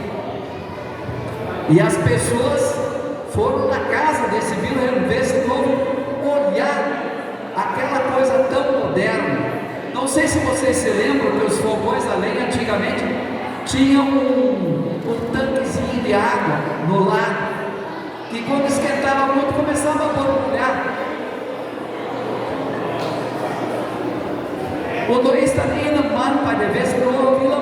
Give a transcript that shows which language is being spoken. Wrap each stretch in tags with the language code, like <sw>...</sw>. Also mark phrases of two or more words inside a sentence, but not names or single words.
<pt>E as pessoas foram na casa desse Wilhelm Westenhoven olhar aquela coisa tão moderna. Não sei se vocês se lembram que os fogões a lenha antigamente tinham um tanquezinho de água no lado, que quando esquentava muito começava a borbulhar.</pt> <de>Und da ist dann einer Mann bei der Westenhoven</de>